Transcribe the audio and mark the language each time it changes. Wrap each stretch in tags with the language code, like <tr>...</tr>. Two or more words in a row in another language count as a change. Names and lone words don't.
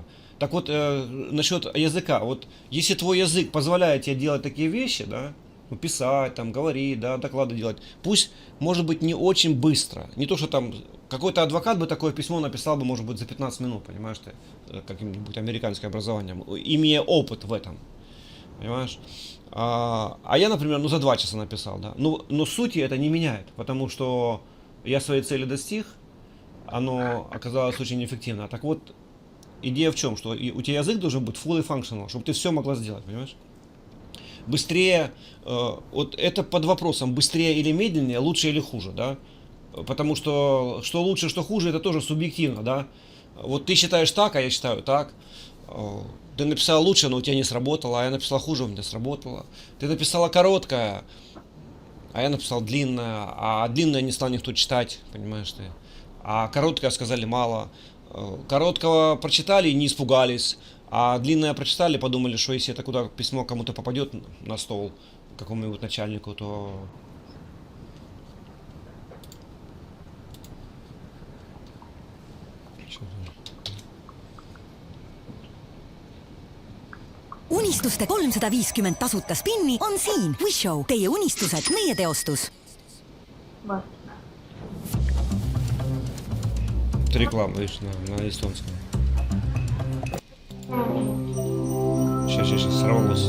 <ru>Так вот, насчет языка, вот если твой язык позволяет тебе делать такие вещи, да, ну, писать, там, говорить, да, доклады делать, пусть, может быть, не очень быстро, не то, что там, какой-то адвокат бы такое письмо написал бы, может быть, за 15 минут, понимаешь ты, каким-нибудь американским образованием, имея опыт в этом, понимаешь, а я, например, ну, за 2 часа написал, да, но сути это не меняет, потому что я своей цели достиг, оно оказалось очень эффективно. Так вот, идея в чем? Что у тебя язык должен быть</ru> <en>fully functional,</en> <ru>чтобы ты все могла сделать, понимаешь? Быстрее, вот это под вопросом, быстрее или медленнее, лучше или хуже, да? Потому что лучше, что хуже, это тоже субъективно, да? Вот ты считаешь так, а я считаю так. Ты написала лучше, но у тебя не сработало, а я написала хуже, у меня сработало. Ты написала короткое, а я написал длинное, а длинное не стал никто читать, понимаешь ты? А короткое сказали мало. Короткого прочитали и не испугались. А длинное прочитали, подумали, что если это куда письмо кому-то попадет на стол, какому-нибудь начальнику, то...</ru> <et>Unistuste 350 tasuta spinni on siin. Wishow, teie unistused, meie teostus.</et> <ru>Вот. Это реклама, видишь, на эстонском. Сейчас сорвалось.</ru>